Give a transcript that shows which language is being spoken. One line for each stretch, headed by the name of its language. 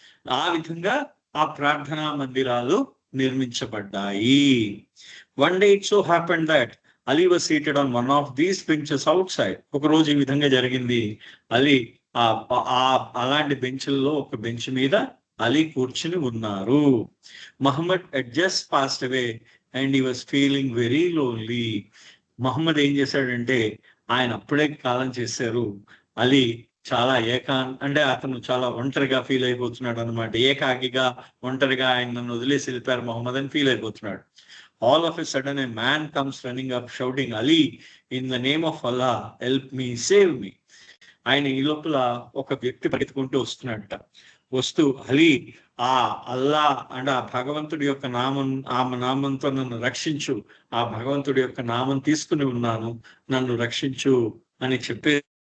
Telugu: ఆ విధంగా ఆ ప్రార్థనా మందిరాలు నిర్మించబడ్డాయి.
English: One day it so happened that Ali was seated on one of these benches outside.
Telugu: ఒక రోజు ఈ విధంగా జరిగింది. అలీ అలాంటి బెంచ్ల్లో ఒక బెంచ్ మీద అలీ కూర్చుని ఉన్నారు.
English: Muhammad had just passed away and he was feeling very lonely.
Telugu: Mohammed ఏం చేశాడంటే ఆయన అప్పుడే కాలం చేశారు. అలీ చాలా అంటే అతను చాలా ఒంటరిగా ఫీల్ అయిపోతున్నాడు అనమాట. ఏకాకిగా ఒంటరిగా ఆయన నన్ను వదిలేసి వెళ్ళిపోయారు మహమ్మద్ అని ఫీల్ అయిపోతున్నాడు.
English: All of a sudden a man comes running up shouting, Ali, in the name of Allah, help me, save me.
Telugu: ఆయన ఈ లోపల ఒక వ్యక్తి పరిగెత్తుకుంటూ వస్తున్నాడట. వస్తూ అలీ, ఆ అల్లా అంటే ఆ భగవంతుడి యొక్క నామంతో నన్ను రక్షించు, ఆ భగవంతుడి యొక్క నామం తీసుకుని ఉన్నాను, నన్ను రక్షించు అని చెప్పే